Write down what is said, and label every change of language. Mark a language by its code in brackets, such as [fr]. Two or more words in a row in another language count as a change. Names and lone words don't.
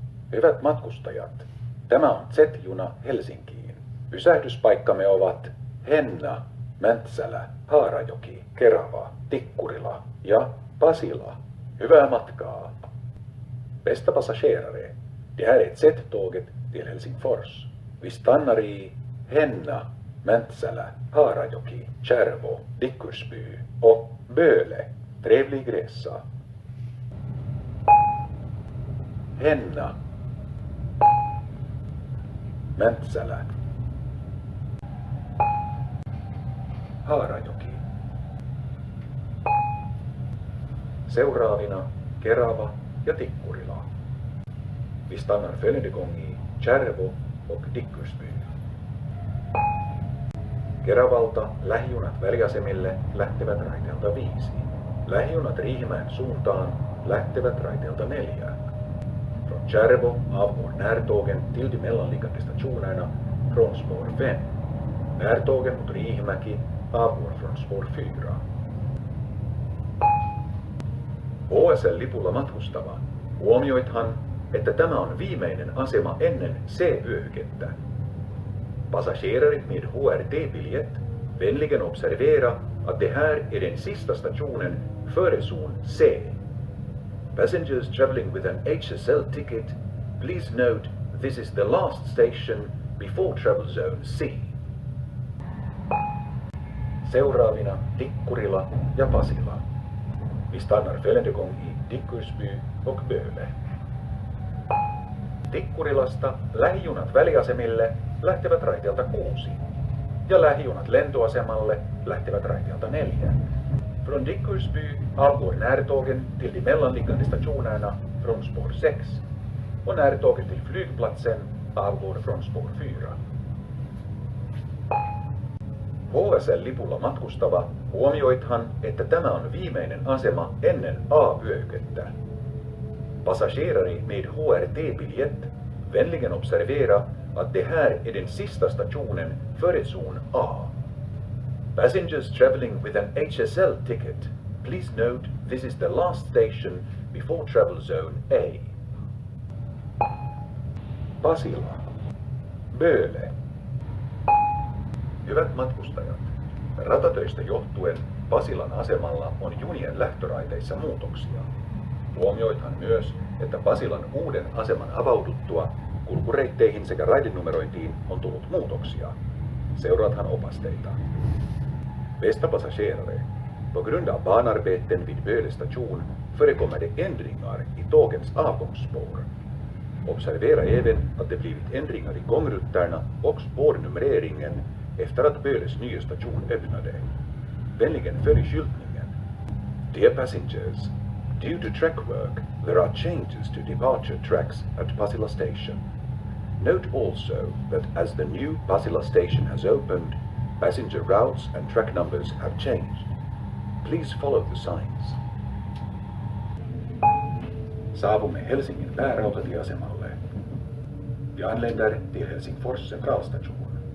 [fi] Hyvät matkustajat, tämä on Z-juna Helsinkiin. Pysähdyspaikkamme ovat Henna, Mäntsälä, Haarajoki, Kerava, Tikkurila ja Pasila. Hyvää matkaa! [sv] Bästa passagerare, det här är Z-tåget till Helsingfors. Vi stannar i Henna, Mäntsälä, Haarajoki, Kärvo, Dickursby och Böle. Trevlig resa. [fi] Henna, Mäntsälä, Haarajoki. Seuraavina Kerava ja Tikkurila. [sv] Vi stannar följande gång i Kärvo och Dickursby. [fi] Keravalta lähijunat väliasemille lähtevät raiteelta 5. Lähijunat Riihimäen suuntaan lähtevät raiteelta 4. [sv] Från Kärvo avgår närtågen till de mellanliggande stationerna från spår 5. Närtågen mot Riihimäki avgår från spår 4. [fi] HSL-lipulla matkustava, huomioithan, että tämä on viimeinen asema ennen C-vyöhykettä. [sv] Passagerare med HRT-biljett, vänligen observera att det här är den sista stationen före zon C. [en] Passengers traveling with an HSL ticket, please note this is the last station before travel zone C. [fi] Seuraavina Tikkurila ja Pasila. [sv] Vi stannar följande gång i Dickursby och Böle. [fi] Tikkurilasta lähijunat väliasemille lähtevät raiteelta 6 ja lähijunat lentoasemalle lähtevät raiteelta 4. [sv] Från Dickursby avgår närtågen till de mellanliggande stationerna från spår 6 och närtågen till flygplatsen avgår från spår 4. [fi] HSL-lipulla matkustava, huomioithan, että tämä on viimeinen asema ennen A-vyöhykettä. [sv] Passagerare med HRT-biljett, vänligen observera att det här är den sista stationen före zon A. [en] Passengers traveling with an HSL ticket, please note this is the last station before travel zone A. [fi] Pasila, Böle. Hyvät matkustajat, ratatöistä johtuen Pasilan asemalla on junien lähtöraiteissa muutoksia. Huomioithan myös, että Pasilan uuden aseman avauduttua kulkureitteihin sekä raidenumerointiin on tullut muutoksia. Seuraathan opasteita. [sv] Bästa passagerare, på grund av banarbeten vid Böle station förekommer det ändringar i tågens avgångsspår. Observera även att det blivit ändringar i gångrutterna och spårnumreringen efter att Böles nya station öppnade. Vänligen följ skyltningen. [en] Dear passengers, due to track work, there are changes to departure tracks at Pasila station. Note also that as the new Pasila station has opened, passenger routes and track numbers have changed. Please follow the signs. [fi] Saavumme Helsingin päärautatieasemalle. [sv] Vi anländer till Helsingfors centralstation.